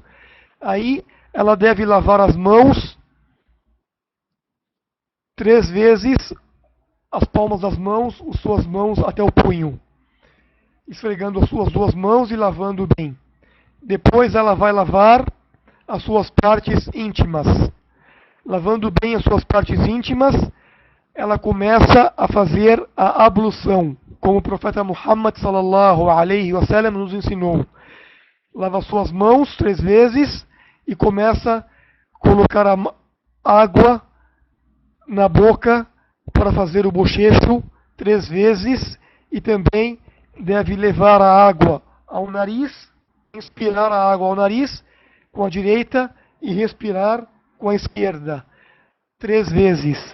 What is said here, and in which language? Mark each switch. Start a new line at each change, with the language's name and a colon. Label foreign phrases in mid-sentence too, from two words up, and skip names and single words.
Portuguese: Aí ela deve lavar as mãos 3 vezes, as palmas das mãos, as suas mãos até o punho, esfregando as suas 2 mãos e lavando bem. Depois ela vai lavar as suas partes íntimas. Lavando bem as suas partes íntimas, ela começa a fazer a ablução, como o profeta Muhammad
Arabic: صلى الله عليه وسلم
Portuguese: nos ensinou. Lava suas mãos 3 vezes e começa a colocar a água na boca para fazer o bochecho 3 vezes e também deve levar a água ao nariz, inspirar a água ao nariz com a direita e respirar com a esquerda 3 vezes.